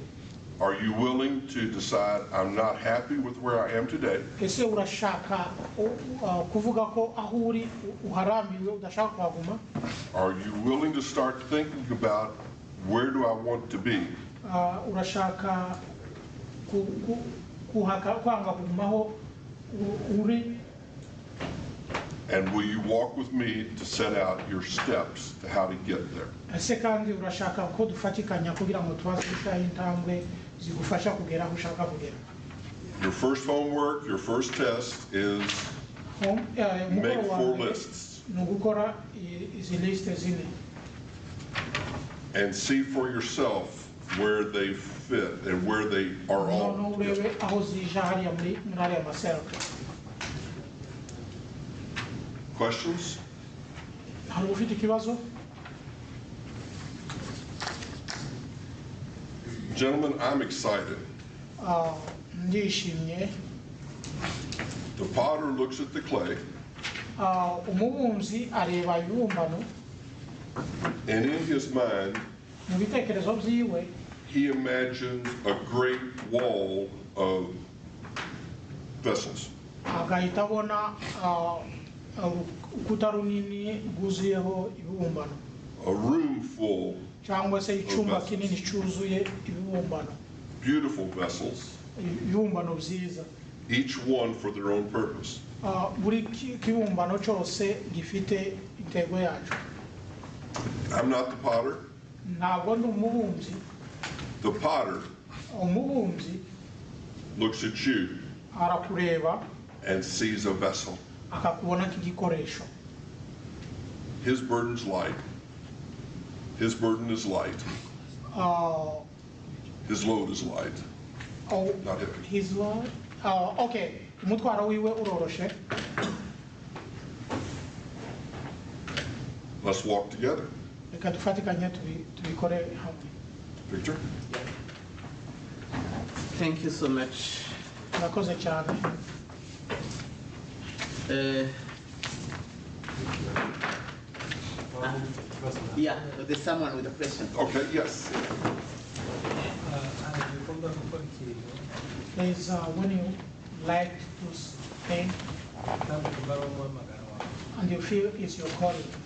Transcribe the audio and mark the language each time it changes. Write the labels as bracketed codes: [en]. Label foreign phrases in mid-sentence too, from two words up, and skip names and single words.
[en] Are you willing to decide, I'm not happy with where I am today? [rw] ese urashaka kuvuga ko aho uri uharambiwe udashaka kuhaguma? [en] Are you willing to start thinking about, where do I want to be? [rw] urashaka kwanga kugumaho uri? [en] And will you walk with me to set out your steps to how to get there? [rw] ese kandi urashaka ko dufatikanya kugira ngo tubaze gushyiraho intambwe zigufasha kugera aho ushaka kugera? [en] Your first homework, your first test is make 4 lists [rw] ni ugukora izi lisite zine [en] and see for yourself where they fit and where they are all. [rw] noneho urebe aho zija hariya muri ariya maserike. [en] Questions? [rw] hari ufite ikibazo? [en] Gentlemen, I'm excited. [rw] ndishimye. [en] The potter looks at the clay, [rw] umubumbyi areba ibibumbano, [en] and in his mind, [rw] mu bitekerezo byiwe [en] he imagines a great wall of vessels. [rw] agahita abona urukuta runini rwuzuyeho ibibumbano, [en] A room full, [rw] cyangwa se icyumba kinini cyuzuye ibibumbano, [en] beautiful vessels, [rw] ibibumbano byiza, [en] each one for their own purpose. [rw] buri kibumbano cyose gifite intego yacu. [en] I'm not the potter. [rw] ntabwo ndi umubumbyi. [en] The potter [rw] umubumbyi [en] looks at you [rw] arakureba [en] and sees a vessel. [rw] akakubona k'igikoresho. [en] His burden's light. His burden is light. His load is light. Oh, not heavy. His load? Okay. [rw] Umutwaro wiwe uroroshe. [en] Let's walk together. [rw] Reka dufatikanye tubikore hamwe. [en] Victor? Thank you so much. [rw] Murakoze cyane. [en] Yeah, there's someone with a question. Okay, yes. There's when you like to paint and you feel it's your calling.